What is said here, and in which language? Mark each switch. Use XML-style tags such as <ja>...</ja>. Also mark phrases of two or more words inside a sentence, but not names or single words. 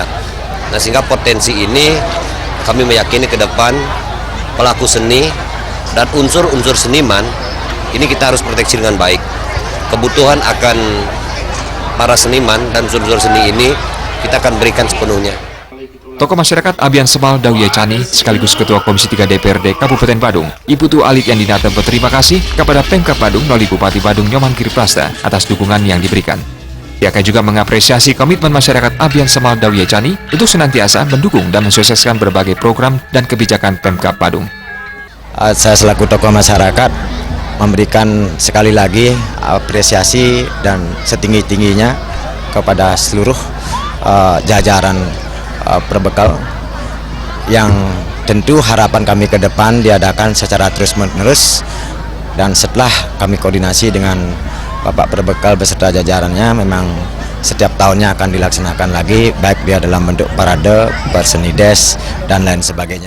<id>Nah, sehingga potensi ini kami meyakini ke depan pelaku seni dan unsur-unsur seniman ini kita harus proteksi dengan baik. Kebutuhan akan para seniman dan unsur-unsur seni ini kita akan berikan sepenuhnya. Tokoh masyarakat Abian Semal Dauh Yehcani sekaligus Ketua Komisi 3 DPRD Kabupaten Badung, I Putu Alit Yandinata berterima kasih kepada Pemkab Badung melalui Bupati Badung Inyoman Giri Prasta atas dukungan yang diberikan. Pihaknya juga mengapresiasi komitmen masyarakat Abian Semal Dauh Yehcani untuk senantiasa mendukung dan mensukseskan berbagai program dan kebijakan Pemkab Badung. Saya selaku tokoh masyarakat memberikan sekali lagi apresiasi dan setinggi-tingginya kepada seluruh jajaran Perbekal yang tentu harapan kami ke depan diadakan secara terus-menerus, dan setelah kami koordinasi dengan Bapak Perbekal beserta jajarannya, memang setiap tahunnya akan dilaksanakan lagi, baik dia dalam bentuk parade, Porseni Dance, dan lain sebagainya.</id>